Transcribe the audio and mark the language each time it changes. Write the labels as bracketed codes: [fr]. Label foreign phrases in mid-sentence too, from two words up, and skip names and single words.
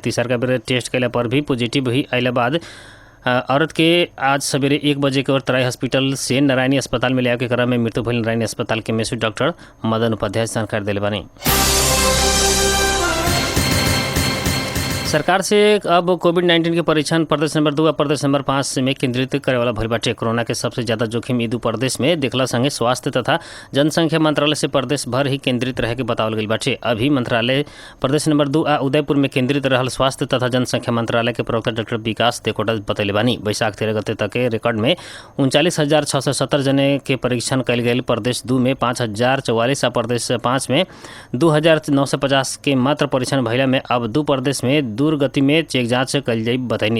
[bho] तीसरा बेर टेस्ट कैला पर भी पॉजिटिव ही अला बाद औरत के आज सवेरे 1 बजे के और तराई हॉस्पिटल से नारायणी अस्पताल में ले आके क्रम में मृत्यु भइल। नारायणी अस्पताल के मेसू डॉक्टर मदन उपाध्याय जानकारी दिले बानी। सरकार से अब कोविड-19 के परीक्षण प्रदेश नंबर 2 और प्रदेश नंबर 5 में केंद्रित करे वाला भइल बाटे। कोरोना के सबसे ज़्यादा जोखिम 2 प्रदेश में देखला संगे स्वास्थ्य तथा जनसंख्या मंत्रालय से प्रदेश भर ही केंद्रित रहे के बतावल गई बाटे। अभी मंत्रालय प्रदेश नंबर 2 आ उदयपुर में केंद्रित रहल स्वास्थ्य तथा जनसंख्या मंत्रालय के प्रवक्ता डॉक्टर विकास तेकोटा बतैले बानी। बैसाख 13 गते तक के रिकॉर्ड में 39,670 जने के परीक्षण कल गई। प्रदेश 2 में 5,044 आ प्रदेश 5 में 2,950 के मात्र परीक्षण भइला में अब 2 प्रदेश में दूर गति में चेक जांच कल जाई बताइनी।